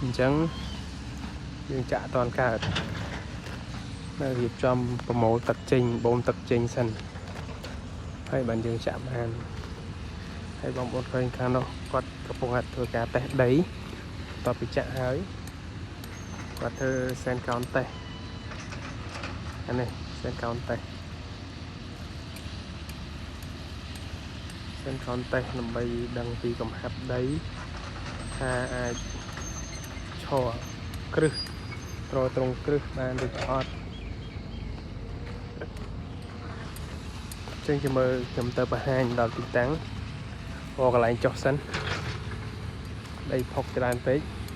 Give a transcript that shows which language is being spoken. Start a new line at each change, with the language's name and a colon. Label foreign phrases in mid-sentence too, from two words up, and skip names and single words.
Khmer: ញ្ចឹងយើងចាក់អត់ទាន់កើតនៅរៀបចំប្រមូលទឹកចេញបូមទឹកចេញសិនហើយបានយើងចាក់បានហើយបងប្អូនឃើញខាងនោះគាត់កំពុងធ្វើការតេស្តដីតទៅចាក់ហើយគាត់ធ្វើ
English: sand count test
Khmer: អានេះ
English: sand count test
Khmer: ដើម្បីដឹងពីកំហាប់ដីថាអាចឈរគ្រឹះត្រង់គ្រឹះបានឬក៏អត់ ចឹងខ្ញុំមើលខ្ញុំទៅបង្ហាញដល់ទីតាំងកន្លែងចុះសិនដីផុកច្រើនពេក